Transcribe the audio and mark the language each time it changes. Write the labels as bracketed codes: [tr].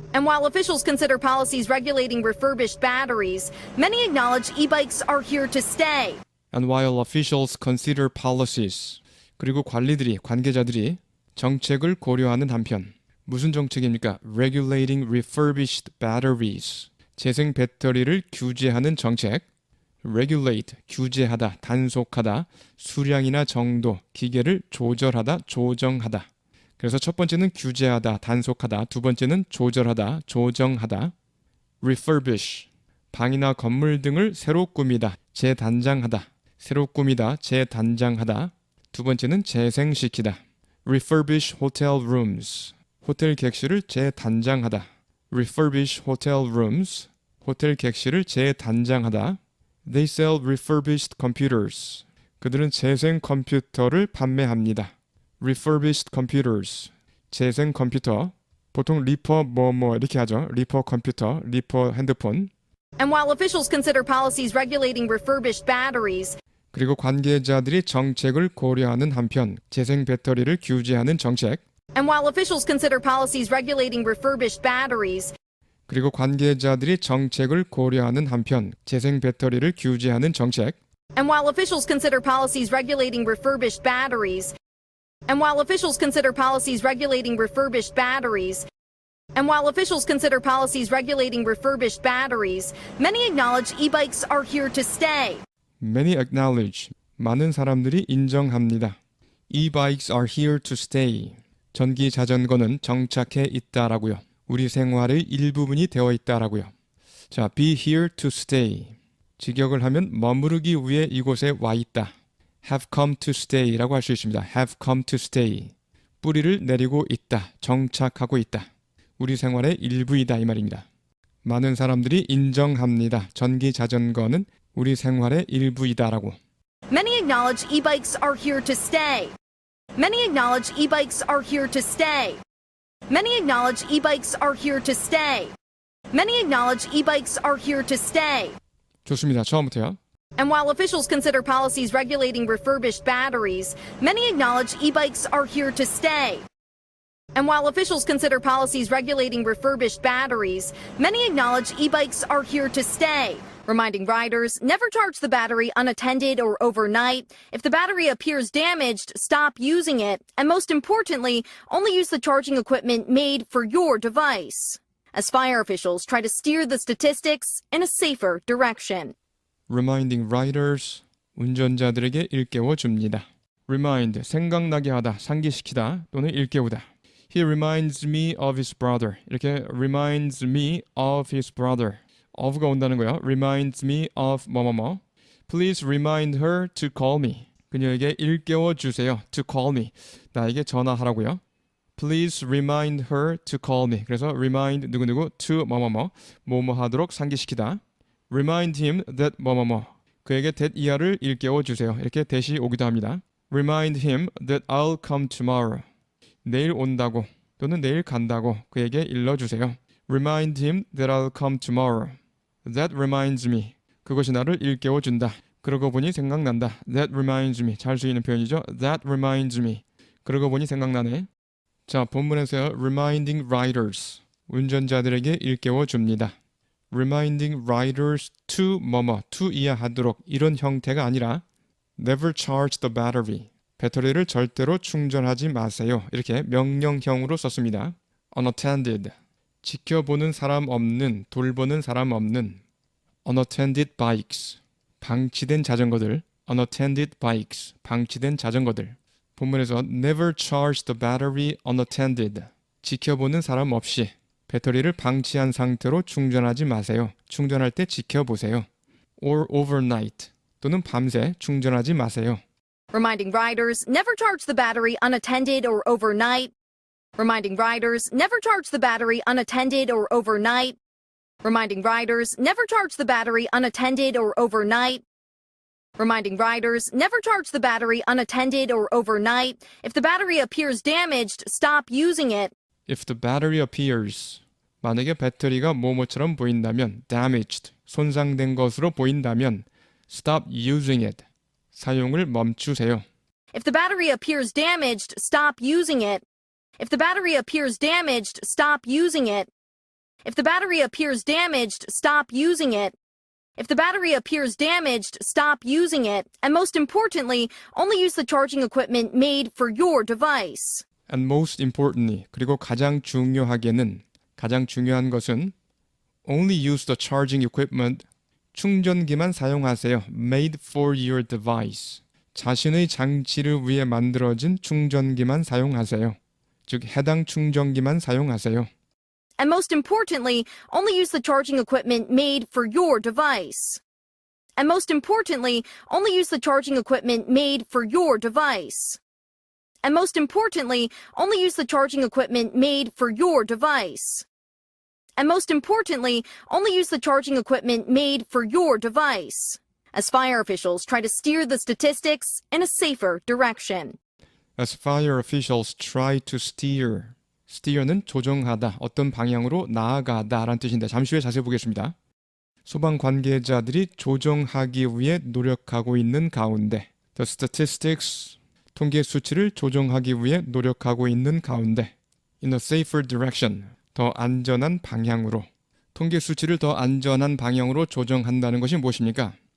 [en] And while officials consider policies regulating refurbished batteries, many acknowledge e-bikes are here to stay. And while officials consider policies, [ko] 그리고 관계자들이 정책을 고려하는 한편 무슨 정책입니까? [en] Regulating refurbished batteries. [ko] 재생 배터리를 규제하는 정책. regulate, 규제하다, 단속하다, 수량이나 정도, 기계를 조절하다, 조정하다. 그래서 첫 번째는 규제하다, 단속하다, 두 번째는 조절하다, 조정하다. refurbish, 방이나 건물 등을 새로 꾸미다, 재단장하다. 새로 꾸미다, 재단장하다. 두 번째는 재생시키다. [en] refurbish hotel rooms, [ko] 호텔 객실을 재단장하다. [en] refurbish hotel rooms, [ko] 호텔 객실을 재단장하다. [en] They sell refurbished computers. [ko] 그들은 재생 컴퓨터를 판매합니다. [en] refurbished computers, [ko] 재생 컴퓨터. 보통 리퍼 뭐뭐 이렇게 하죠. 리퍼 컴퓨터, 리퍼 핸드폰. [en] And while officials consider policies regulating refurbished batteries, [ko] 그리고 관계자들이 정책을 고려하는 한편 재생 배터리를 규제하는 정책. [en] and while officials consider policies regulating refurbished batteries, [ko] 그리고 관계자들이 정책을 고려하는 한편 재생 배터리를 규제하는 정책. [en] and while officials consider policies regulating refurbished batteries, and while officials consider policies regulating refurbished batteries, and while officials consider policies regulating refurbished batteries, many acknowledge e-bikes are here to stay. Many acknowledge, [ko] 많은 사람들이 인정합니다. [en] E-bikes are here to stay. [ko] 전기 자전거는 정착해 있다라고요. 우리 생활의 일부분이 되어 있다라고요. [en] 자, be here to stay. [ko] 직역을 하면 머무르기 위해 이곳에 와 있다. [en] have come to stay [ko] 라고 할 수 있습니다. [en] have come to stay. [ko] 뿌리를 내리고 있다. 정착하고 있다. 우리 생활의 일부이다 이 말입니다. 많은 사람들이 인정합니다. 전기 자전거는 우리 생활의 일부이다라고. [en] Many acknowledge e-bikes are here to stay. Many acknowledge e-bikes are here to stay. Many acknowledge e-bikes are here to stay. Many acknowledge e-bikes are here to stay. [ko] 좋습니다. 처음부터요. [en] And while officials consider policies regulating refurbished batteries, many acknowledge e-bikes are here to stay. And while officials consider policies regulating refurbished batteries, many acknowledge e-bikes are here to stay, reminding riders never charge the battery unattended or overnight. If the battery appears damaged, stop using it, and most importantly, only use the charging equipment made for your device. As fire officials try to steer the statistics in a safer direction. reminding riders, [ko] 운전자들에게 일깨워 줍니다. remind, 생각나게 하다, 상기시키다 또는 일깨우다. [en] He reminds me of his brother. [ko] 이렇게 [en] reminds me of his brother. [ko] of가 온다는 거예요. [en] reminds me of 뭐뭐뭐. Please remind her to call me. [ko] 그녀에게 일깨워 주세요. [en] to call me. [ko] 나에게 전화하라고요. [en] Please remind her to call me. [ko] 그래서 remind 누구누구 to 뭐뭐뭐. 뭐뭐 하도록 상기시키다. [en] Remind him that 뭐뭐뭐. [ko] 그에게 that 이하를 일깨워 주세요. 이렇게 that이 오기도 합니다. [en] Remind him that I'll come tomorrow. [ko] 내일 온다고 또는 내일 간다고 그에게 일러주세요. [en] Remind him that I'll come tomorrow. That reminds me. [ko] 그것이 나를 일깨워 준다. 그러고 보니 생각난다. [en] That reminds me. [ko] 잘 쓰이는 표현이죠. [en] That reminds me. [ko] 그러고 보니 생각나네. 자, 본문에서요. [en] Reminding riders. [ko] 운전자들에게 일깨워 줍니다. [en] Reminding riders to 뭐뭐, to [ko] 이하하도록 이런 형태가 아니라 [en] Never charge the battery. [ko] 배터리를 절대로 충전하지 마세요. 이렇게 명령형으로 썼습니다. [en] Unattended. [ko] 지켜보는 사람 없는, 돌보는 사람 없는. [en] Unattended bikes. [ko] 방치된 자전거들. [en] Unattended bikes. [ko] 방치된 자전거들. 본문에서 [en] Never charge the battery unattended. [ko] 지켜보는 사람 없이 배터리를 방치한 상태로 충전하지 마세요. 충전할 때 지켜보세요. [en] Or overnight. [ko] 또는 밤새 충전하지 마세요. [en] Reminding riders never charge the battery unattended or overnight. Reminding riders never charge the battery unattended or overnight. Reminding riders never charge the battery unattended or overnight. Reminding riders never charge the battery unattended or overnight. If the battery appears damaged, stop using it. If the battery appears. [ko] 만약에 배터리가 뭐뭐처럼 보인다면 damaged, 손상된 것으로 보인다면 [en] stop using it. [ko] 사용을 멈추세요. [en] If the battery appears damaged, stop using it. If the battery appears damaged, stop using it. If the battery appears damaged, stop using it. If the battery appears damaged, stop using it. And most importantly, only use the charging equipment made for your device. And most importantly, [ko] 그리고 가장 중요하게는, 가장 중요한 것은 [en] Only use the charging equipment. [ko] 충전기만 사용하세요. [en] Made for your device. [ko] 자신의 장치를 위해 만들어진 충전기만 사용하세요. 즉 해당 충전기만 사용하세요. [en] And most importantly, only use the charging equipment made for your device. And most importantly, only use the charging equipment made for your device. And most importantly, only use the charging equipment made for your device. And most importantly, only use the charging equipment made for your device. As fire officials try to steer the statistics in a safer direction. As fire officials try to steer. [ko] steer는 조정하다, 어떤 방향으로 나아가다 라는 뜻인데 잠시 후에 자세히 보겠습니다. 소방 관계자들이 조정하기 위해 노력하고 있는 가운데 [en] The statistics, [ko] 통계 수치를 조정하기 위해 노력하고 있는 가운데 [en] In a safer direction, [ko] 더 안전한 방향으로 통계 수치를 더 안전한 방향으로 조정한다는 것이 무엇입니까?